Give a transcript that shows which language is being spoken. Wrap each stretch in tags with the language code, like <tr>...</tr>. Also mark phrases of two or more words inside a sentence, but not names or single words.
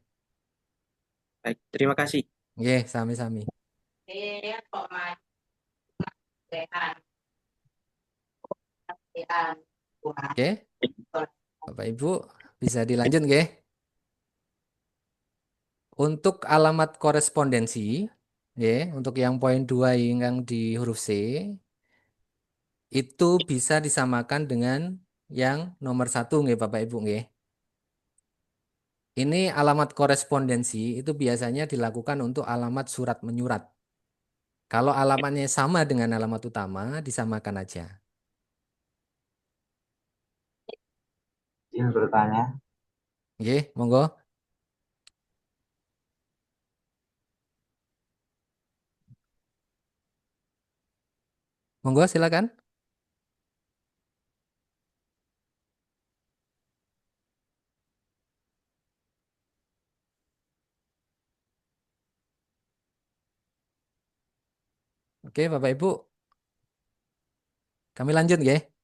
<id>Baik, terima kasih.</id> <jv>Nggih, sami-sami.</jv> <id>Oke, Bapak Ibu bisa dilanjut nggih. Untuk alamat korespondensi, nggih, untuk yang poin 2 yang di huruf C itu bisa disamakan dengan yang nomor 1 nggih Bapak Ibu nggih. Ini alamat korespondensi itu biasanya dilakukan untuk alamat surat menyurat. Kalau alamatnya sama dengan alamat utama, disamakan aja. Izin bertanya.</id> <jv>Nggih, monggo. Monggo silakan.</jv> <id>Oke, Bapak Ibu, kami lanjut nggih.</id>